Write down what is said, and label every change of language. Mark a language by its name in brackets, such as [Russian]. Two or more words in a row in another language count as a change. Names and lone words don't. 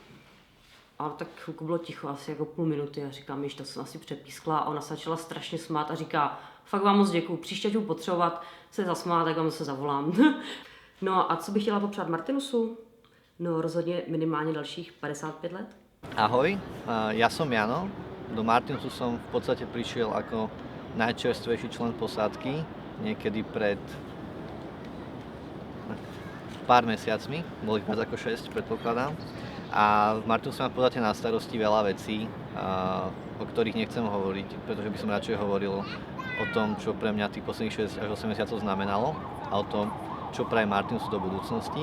[Czech] A tak chvilku bylo ticho, asi jako půl minuty a říkám, to jsem asi přepískla a ona se začala strašně smát a říká, fakt vám moc děkuju, příště budu potřebovat se zasmát, tak vám se zavolám. No a co bych chtěla popřát Martinusu? No rozhodně minimálně dalších 55 let. [Slovak] Ahoj, ja som Jano. Do Martinusu som v podstate prišiel ako najčerstvejší člen posádky, niekedy pred pár mesiacmi, boli viac ako 6, predpokladám. A v Martinusu mám v podstate na starosti veľa vecí, o ktorých nechcem hovoriť, pretože by som radšej hovoril o tom, čo pre mňa tých posledných 6 až 8 mesiacov znamenalo a o tom, čo praje Martinusu do budúcnosti.